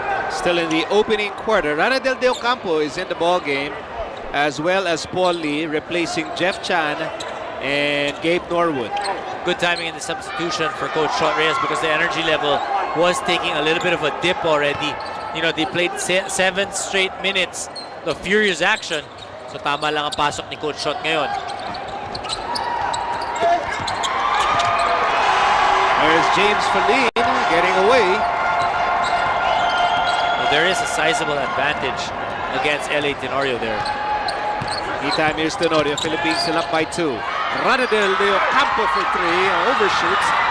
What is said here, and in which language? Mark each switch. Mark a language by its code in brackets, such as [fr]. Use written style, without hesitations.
[en] Still in the opening quarter. Ranadel De Ocampo is in the ball game, as well as Paul Lee, replacing Jeff Chan and Gabe Norwood. Good timing in the substitution for Coach Shot Reyes because the energy level was taking a little bit of a dip already. You know, they played 7 straight minutes of furious action. [tl] So tama lang ang pasok ni Coach Shot ngayon. [en] There's James Fildin getting away. There is a sizable advantage against LA Tenorio there. Meantime, here's Tenorio. Philippines still up by 2. Ranadel De Ocampo for 3. Overshoots.